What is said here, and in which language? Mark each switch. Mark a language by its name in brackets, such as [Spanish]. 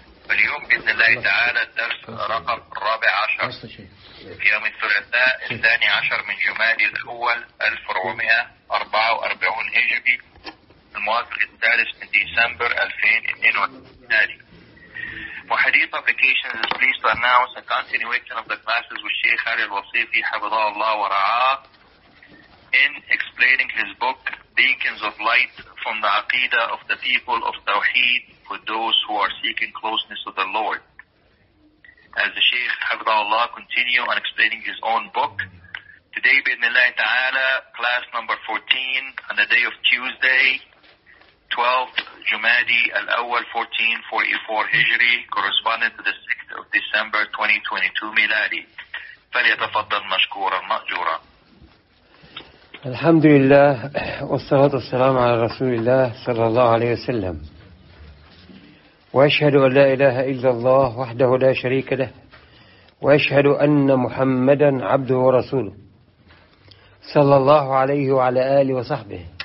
[Arabic] اليوم بإذن الله تعالى الدرس رقم 14 في يوم الثلاثاء 12 من جمادي الأول 1444 هجري الموافق 3 من ديسمبر 2022. [English] وحديث Applications is pleased to announce a continuation of the classes with Sheikh Ali Al-Wasifi [Arabic] حفظه الله ورعاه [English] in explaining his book Beacons of Light from the Aqeedah of the People of Tawheed for those who are seeking closeness to the Lord. As the Sheikh [Arabic] حفظه الله [English] continue on explaining his own book today [Arabic] بإذن الله تعالى [English] class number 14 on the day of Tuesday 12th Jumadi al-Awwal 1444 Hijri corresponding to the 6th of December 2022 Miladi. [Arabic] فليتفضل مشكورا مأجورا. الحمد لله والصلاة والسلام على رسول الله صلى الله عليه وسلم وأشهد أن لا إله إلا الله وحده لا شريك له وأشهد أن محمدا عبده ورسوله صلى الله عليه وعلى آله وصحبه.